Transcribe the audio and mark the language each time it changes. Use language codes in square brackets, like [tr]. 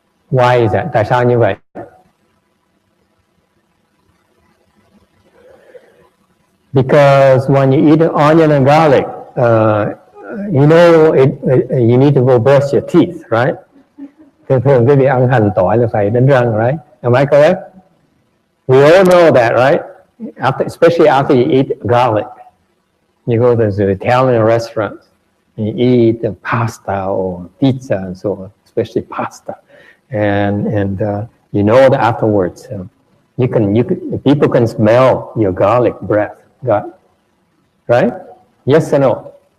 [en] Why is that? [vi] Tại sao như vậy? [en] Because when you eat onion and garlic, you know, you need to go brush your teeth, right? [vi] Thường quý vị ăn hành tỏi là phải đánh răng, [en] right? Am I correct? We all know that, right? Especially after you eat garlic. You go to the Italian restaurant, and you eat the pasta or pizza and so on, especially pasta. And you know that afterwards, people can smell your garlic breath, right? Yes or no?